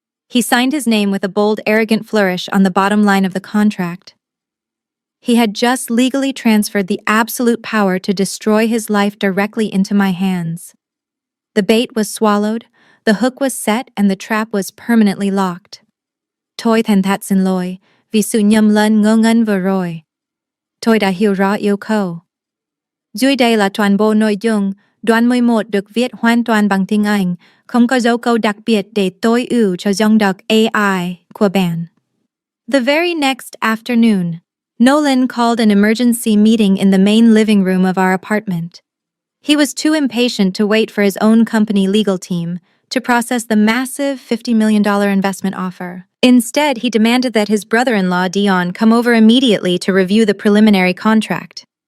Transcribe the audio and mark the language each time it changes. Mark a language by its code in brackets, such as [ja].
[en] He signed his name with a bold, arrogant flourish on the bottom line of the contract. He had just legally transferred the absolute power to destroy his life directly into my hands. The bait was swallowed, the hook was set, and the trap was permanently locked. [vi] Tôi thành thật xin lỗi, vì sự nhầm lẫn ngớ ngẩn vừa rồi. Tôi đã hiểu rõ yêu cầu. Dưới đây là toàn bộ nội dung, đoạn 11 được viết hoàn toàn bằng tiếng Anh, không có dấu câu đặc biệt để tối ưu cho dòng đọc AI của bạn. [en] The very next afternoon, Nolan called an emergency meeting in the main living room of our apartment. He was too impatient to wait for his own company legal team to process the massive $50 million investment offer. Instead, he demanded that his brother-in-law, Dion, come over immediately to review the preliminary contract.